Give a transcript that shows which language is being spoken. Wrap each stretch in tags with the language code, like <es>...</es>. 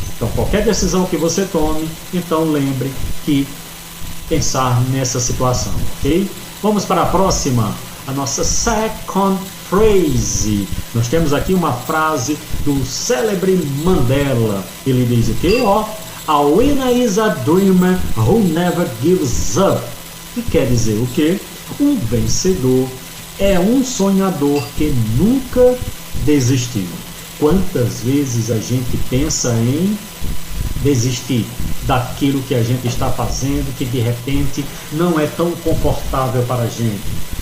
<pt>Então qualquer decisão que você tome, então lembre que pensar nessa situação, ok? Vamos para a próxima, a nossa second phrase. Nós temos aqui uma frase do célebre Mandela. Ele diz o quê?</pt> <en>A winner is a dreamer who never gives up.</en> <pt>Que quer dizer o quê? Um vencedor é um sonhador que nunca desistiu. Quantas vezes a gente pensa em desistir daquilo que a gente está fazendo, que de repente não é tão confortável para a gente.</pt>